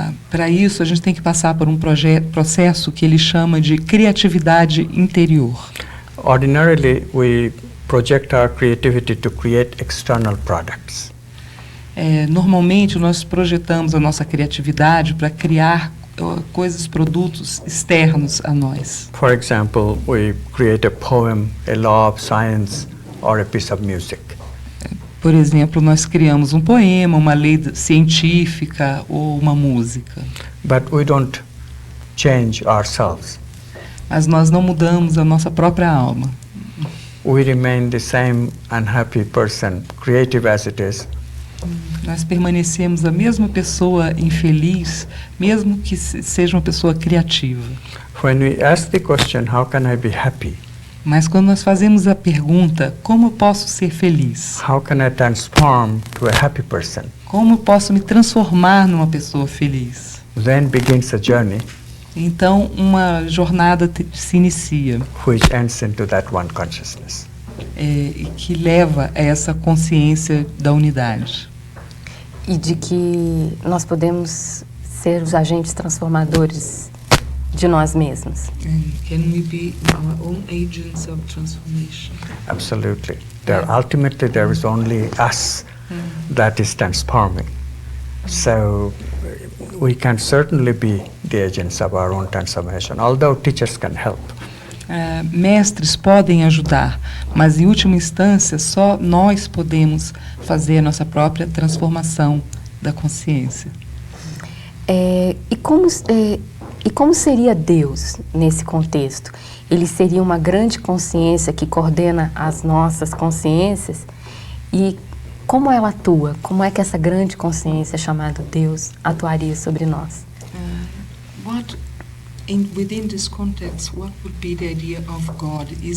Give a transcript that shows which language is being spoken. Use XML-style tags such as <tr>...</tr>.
<pt>Para isso, a gente tem que passar por um processo que ele chama de criatividade interior.</pt> <en>Ordinarily, we project our creativity to create external products.</en> <pt>Normalmente, nós projetamos a nossa criatividade para criar produtos externos a nós.</pt> <en>For example, we create a poem, a law of science, or a piece of music.</en> <pt>Por exemplo, nós criamos um poema, uma lei científica ou uma música.</pt> <en>But we don't change ourselves.</en> <pt>Mas nós não mudamos a nossa própria alma.</pt> <en>We remain the same unhappy person, creative as it is.</en> <pt>Nós permanecemos a mesma pessoa infeliz, mesmo que seja uma pessoa criativa.</pt> <en>When we ask the question, how can I be happy?</en> <pt>Mas quando nós fazemos a pergunta, como eu posso ser feliz?</pt> <en>How can I transform to a happy person?</en> <pt>Como eu posso me transformar numa pessoa feliz?</pt> <en>Then begins a journey</en> <pt>Então, uma jornada se inicia,</pt> <en>which ends into that one consciousness.</en> <pt>e que leva a essa consciência da unidade. E de que nós podemos ser os agentes transformadores de nós mesmos.</pt> <en>Can we be our own agents of transformation? Absolutely. Ultimately, there is only us that is transforming. So we can certainly be the agents of our own transformation, although teachers can help.</en> <pt>Mestres podem ajudar, mas em última instância só nós podemos fazer a nossa própria transformação da consciência. E como seria Deus nesse contexto? Ele seria uma grande consciência que coordena as nossas consciências? E como ela atua? Como é que essa grande consciência chamada Deus atuaria sobre nós?</pt> <en>Within this context, what would be the idea of God?</en>